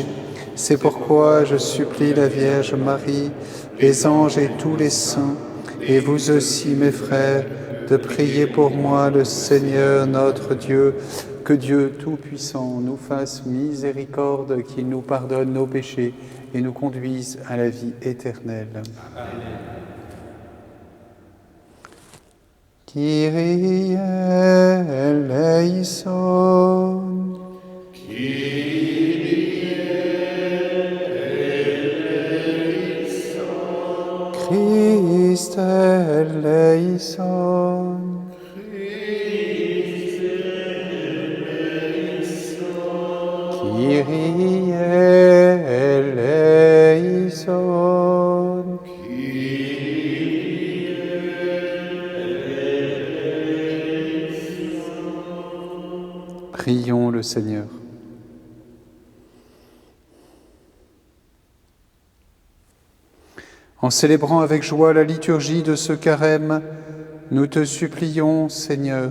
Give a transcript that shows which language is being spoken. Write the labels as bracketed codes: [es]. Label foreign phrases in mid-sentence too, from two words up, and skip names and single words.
[fr] C'est pourquoi je supplie la Vierge Marie, les anges et tous les saints, et vous aussi, mes frères, de prier pour moi le Seigneur notre Dieu, que Dieu Tout-Puissant nous fasse miséricorde, qu'il nous pardonne nos péchés et nous conduise à la vie éternelle. Amen. [el] Κύριε ελέησον. Κύριε ελέησον. Χριστέ ελέησον. Χριστέ ελέησον. Κύριε ελέησον. [fr] Prions le Seigneur. En célébrant avec joie la liturgie de ce carême, nous te supplions, Seigneur.